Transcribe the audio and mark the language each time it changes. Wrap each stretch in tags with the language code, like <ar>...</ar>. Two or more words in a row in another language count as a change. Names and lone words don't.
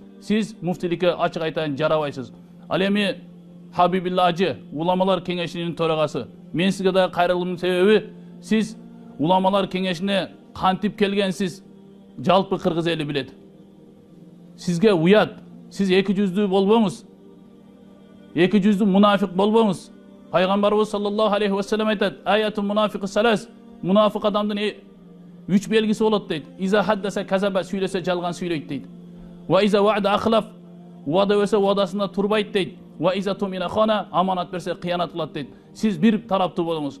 <ky>Сиз муфтиликке ачык айтайын жарабайсыз. Ал эми Хабибилла ажы, уламалар кеңешинин төрагасы. Мен сизге да кайрылуумдун себеби, сиз уламалар кеңешине кантип келгенсиз жалпы кыргыз эли билет. Сизге уят. Сиз эки жүздүү болбоңуз. Эки жүздүү мунафик болбоңуз.</ky> <ar>Пайгамбарыбыз صلى الله عليه وسلم айтат: "آية المنافق ثلاث."</ar> <ky>Мунафик адамдын 3 белгиси болот дейт.</ky> <ar>إذا حدث كذب,</ar> <ky>сүйлөсө жалган сүйлөйт дейт.</ky> <ar>وإذا وعد أخلف,</ar> <ky>вада берсе вадасында турбайт дейт.</ky> <ar>وإذا اؤتمن خان,</ar> <ky>аманат берсе кыянат кылат дейт. Сиз бир тараптуу болуңуз.</ky>